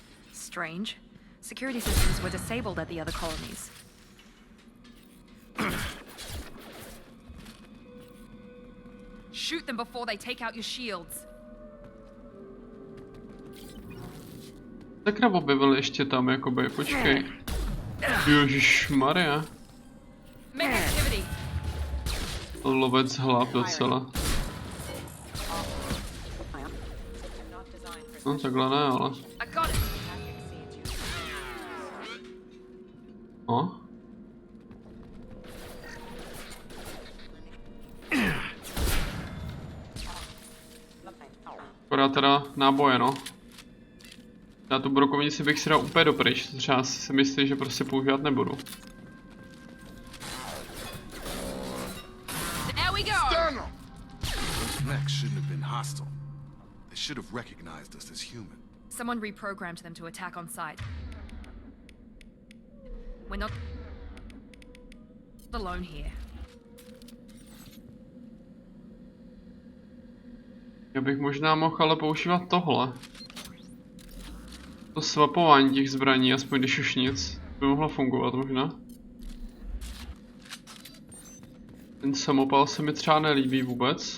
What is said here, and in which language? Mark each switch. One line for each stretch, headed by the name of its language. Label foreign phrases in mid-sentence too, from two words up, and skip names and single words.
English: Strange. Security systems were disabled at the other colonies. Shoot them before they take out your shields.
Czech: Sakra objevil ještě tam, jakoby, počkej. Ježišmarja.
English: Make activity.
Czech: Lovec hlav docela. No takhle ne, ale.
English: I got it.
Czech: No. Akorát teda náboje, no. Já tu brokovnici bych si dal úplně dopryč, třeba si myslí, že prostě používat nebudu.
English: There we go. Those mechs shouldn't have been hostile. They should have recognized us as human. Someone reprogrammed them to attack on sight. We're not alone here.
Czech: Já bych možná mohl ale používat tohle. To swapování těch zbraní, aspoň když už nic, by mohlo fungovat možná. Ten samopal se mi třeba nelíbí vůbec.